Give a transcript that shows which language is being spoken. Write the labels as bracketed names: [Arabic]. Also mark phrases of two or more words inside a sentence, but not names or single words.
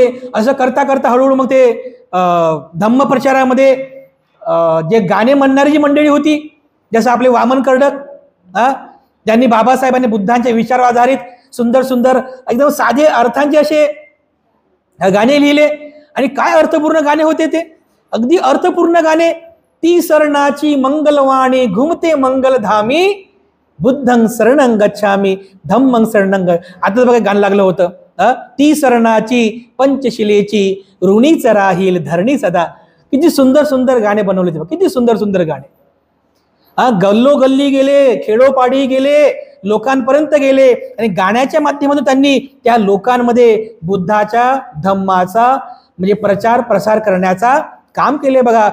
[Marathi] असं करता करता हळूहळू मग ते धम्म प्रचारामध्ये जे गाणे म्हणणारी जी मंडळी होती, जसं आपले वामन कर्डक, ज्यांनी बाबासाहेबांनी बुद्धांच्या विचारावर आधारित सुंदर सुंदर एकदम साधे अर्थांचे असे गाणे लिहिले. आणि काय अर्थपूर्ण गाणे होते ते, अगदी अर्थपूर्ण गाणे. ती सरणाची मंगलवाणी घुमते मंगलधामी, [Pali] बुद्धं शरणं गच्छामी धम्मं शरणं. [Marathi] आता बघा गाणं लागलं होतं, ती सरणाची पंचशिलेची ऋणीच राहील धरणी सदा. किती सुंदर सुंदर गाणे बनवले ते, किती सुंदर सुंदर गाणे. गल्लो गल्ली गेले, खेडोपाडी गेले, लोकांपर्यंत गेले आणि गाण्याच्या माध्यमातून त्यांनी त्या लोकांमध्ये बुद्धाच्या धम्माचा म्हणजे प्रचार प्रसार करण्याचा काम केले बघा.